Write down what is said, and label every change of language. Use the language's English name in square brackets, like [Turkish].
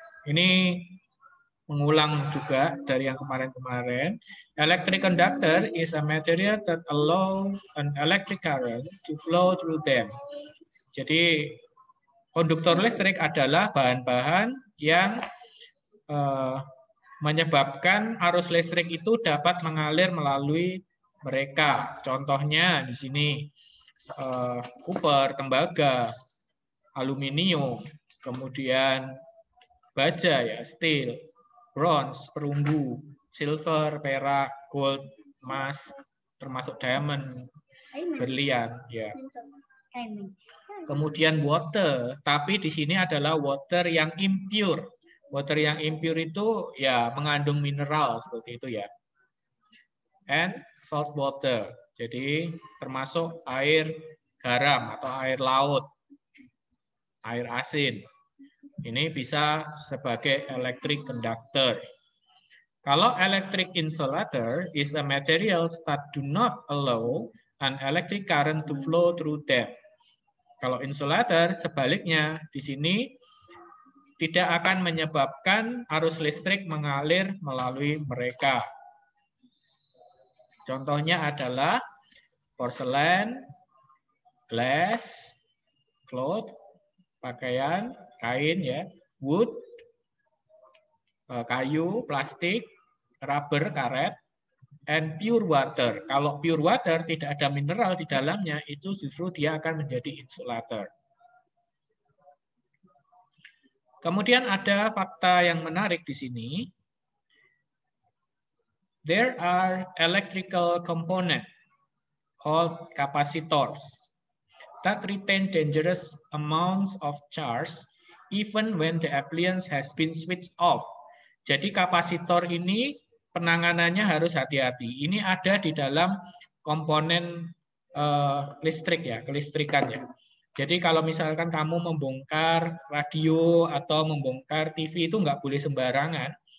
[Indonesian] Ini mengulang juga dari yang kemarin-kemarin. [English] Electric conductor is a material that allow an electric current to flow through them. [Indonesian] Jadi konduktor listrik adalah bahan-bahan yang menyebabkan arus listrik itu dapat mengalir melalui mereka. Contohnya di sini kuper, tembaga, aluminium, kemudian baja ya, steel, bronze, perunggu, silver, perak, gold, emas, termasuk diamond, berlian ya. Kemudian water, tapi di sini adalah water yang impure. Water yang impure itu ya mengandung mineral seperti itu ya. [English] And salt water. [Indonesian] Jadi termasuk air garam atau air laut, air asin. Ini bisa sebagai electric conductor. Kalau [English] electric insulator is a materials that do not allow an electric current to flow through them. [Indonesian] Kalau insulator sebaliknya di sini tidak akan menyebabkan arus listrik mengalir melalui mereka. Contohnya adalah porselen, glass, cloth, pakaian, kain ya, wood, kayu, plastik, rubber, karet, and pure water. Kalau pure water tidak ada mineral di dalamnya, itu justru dia akan menjadi insulator. Kemudian ada fakta yang menarik di sini. [English] There are electrical components called capacitors that retain dangerous amounts of charge even when the appliance has been switched off. [Indonesian] Jadi kapasitor ini penanganannya harus hati-hati. Ini ada di dalam komponen listrik ya, kelistrikan ya. Jadi kalau misalkan kamu membongkar radio atau membongkar TV itu nggak boleh sembarangan.